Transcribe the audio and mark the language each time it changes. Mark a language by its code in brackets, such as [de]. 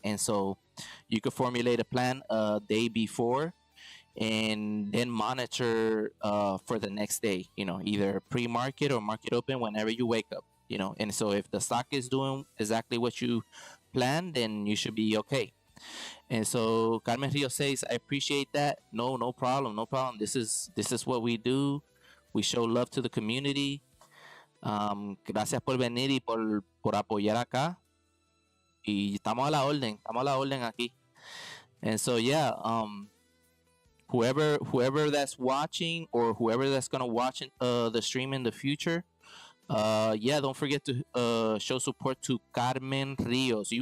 [en] And so you could formulate a plan a day before, and then monitor for the next day, either pre-market or market open whenever you wake up. And so if the stock is doing exactly what you planned, then you should be okay. And so Carmen Rio says, I appreciate that. No problem, no problem. This is what we do. We show love to the community. [es] Gracias por venir y por apoyar acá. Y estamos a la orden aquí. [en] And so yeah, whoever that's watching, or whoever that's gonna watch the stream in the future, yeah, don't forget to show support to Carmen Rios.